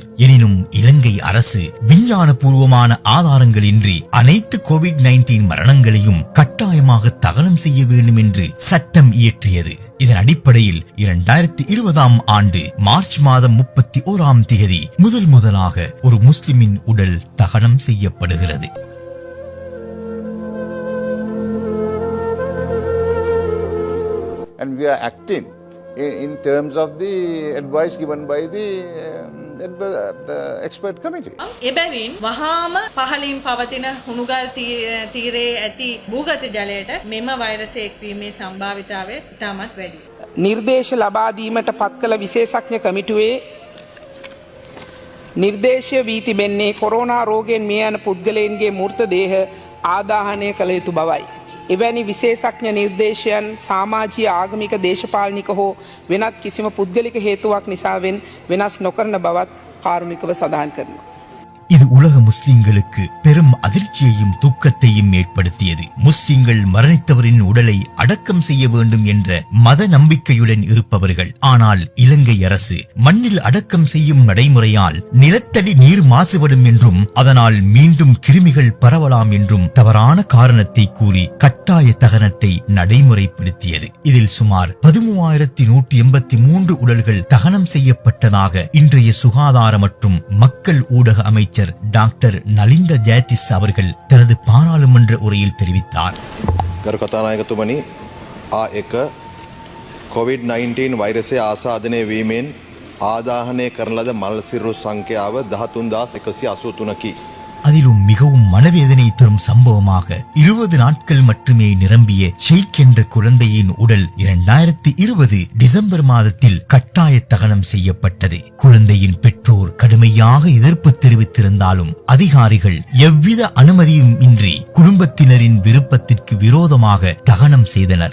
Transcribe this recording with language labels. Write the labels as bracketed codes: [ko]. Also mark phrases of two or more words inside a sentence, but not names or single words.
[ta] எனினும் இலங்கை அரசு விஞ்ஞான பூர்வமான ஆதாரங்களின்றி அனைத்து கோவிட்-19 மரணங்களையும் கட்டாயமாக தகனம் செய்ய வேண்டும் என்று சட்டம் இயற்றியது. இதன் அடிப்படையில் 2020 ஆண்டு மார்ச் மாதம் 31 தேதி முதலாக ஒரு முஸ்லிமின் உடல் தகனம் செய்யப்படுகிறது. [en] And we are acting in terms of the advice given by the expert committee. [si] එබැවින් වහාම පහලින් පවතින හුණුගල් තීරයේ ඇති භූගත ජලයට මෙම වෛරසය එක්වීමේ සම්භාවිතාවය ඉතාමත් වැඩියි. නිර්දේශ ලබා දීමට පත් කළ විශේෂඥ කමිටුවේ නිර්දේශය වී තිබෙන්නේ කොරෝනා රෝගයෙන් මිය යන පුද්ගලයන්ගේ මූර්ත දේහ ආදාහනය කළ යුතු බවයි. එවැනි විශේෂඥ නිර්දේශයන් සමාජීය ආගමික දේශපාලනික හෝ වෙනත් කිසිම පුද්ගලික හේතුවක් නිසාවෙන් වෙනස් නොකරන බවත් කාරුණිකව සඳහන් කරනවා. [ta] இது உலக முஸ்லிம்களுக்கு பெரும் அதிர்ச்சியையும் துக்கத்தையும் ஏற்படுத்தியது. முஸ்லிம்கள் மரணித்தவரின் உடலை அடக்கம் செய்ய வேண்டும் என்ற மத நம்பிக்கையுடன் இருப்பவர்கள். ஆனால் இலங்கை அரசு மண்ணில் அடக்கம் செய்யும் நடைமுறையால் நிலத்தடி நீர் மாசுபடும் என்றும் அதனால் மீண்டும் கிருமிகள் பரவலாம் என்றும் தவறான காரணத்தை கூறி கட்டாய தகனத்தை நடைமுறைப்படுத்தியது. இதில் சுமார் 13,183 உடல்கள் தகனம் செய்யப்பட்டதாக இன்றைய சுகாதார மற்றும் மக்கள் ஊடக அமைச்சர் டாக்டர் நலிந்த ஜெயதிஸ் அவர்கள் தனது பாராளுமன்ற உரையில் தெரிவித்தார். [si] ගරු කතානායකතුමනි, COVID-19 වෛරසය ආසාදනය වීමෙන් ආදාහනය කරන ලද මල් සිරුරු සංඛ්‍යාව 13,183කි. [ta] அதிலும் மிகவும் மனவேதனை தரும் சம்பவமாக 20 நாட்கள் மட்டுமே நிரம்பிய ஷெய்க் என்ற குழந்தையின் உடல் 2020 டிசம்பர் மாதத்தில் கட்டாய தகனம் செய்யப்பட்டது. குழந்தையின் பெற்றோர் கடுமையாக எதிர்ப்பு தெரிவித்திருந்தாலும் அதிகாரிகள் எவ்வித அனுமதியும் இன்றி குடும்பத்தினரின் விருப்பத்திற்கு விரோதமாக தகனம் செய்தனர்.